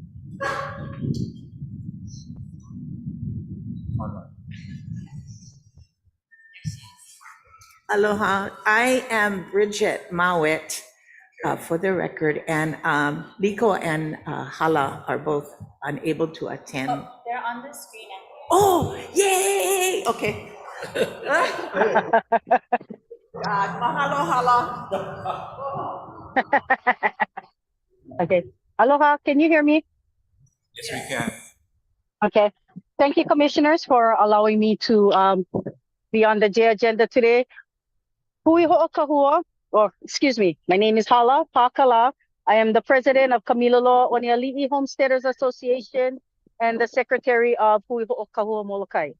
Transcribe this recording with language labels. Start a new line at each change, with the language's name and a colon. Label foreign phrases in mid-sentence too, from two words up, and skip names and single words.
English: Aloha, I am Bridget Mowat, for the record, and Liko and Hala are both unable to attend. Oh, they're on the screen. Oh, yay! Okay. God, mahalo, Hala. Okay. Aloha, can you hear me? Yes, we can. Okay. Thank you, commissioners, for allowing me to be on the J agenda today. Hui ho'okahua, or excuse me, my name is Hala Pakala. I am the president of Kamilolo Oneali'i Homesteaders Association and the secretary of Hui ho'okahua Molokai.